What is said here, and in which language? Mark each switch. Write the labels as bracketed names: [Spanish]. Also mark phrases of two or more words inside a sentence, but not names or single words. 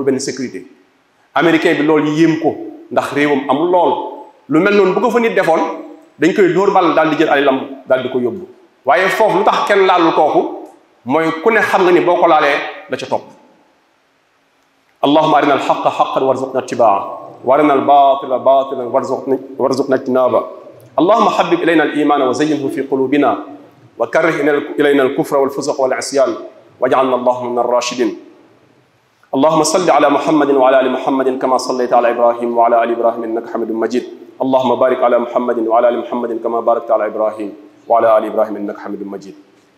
[Wolof] benn [French] sécurité américain [Wolof] bi loolu yéem ko ndax réewam amul lool lu mel noonu bu ko fa nit defoon dañ koy dóor bal daal di jël alalam daal di ko yóbbu waaye foofu lu tax kenn laalul kooku mooy ku ne xam nga ni boo ko laalee la ca topp [Arabic] اللهم أرنا الحق حقا وارزقنا اتباع وارنا الباطل باطلا وارزقنا اجتنابه اللهم حبب الينا الايمان وزينه في قلوبنا وكره الينا الكفر والفسق والعصيان واجعلنا اللهم من الراشدين اللهم صل على محمد وعلى ال محمد كما صليت على ابراهيم وعلى ال ابراهيم انك حميد مجيد اللهم بارك على محمد وعلى ال محمد كما باركت على ابراهيم وعلى ال ابراهيم انك حميد مجيد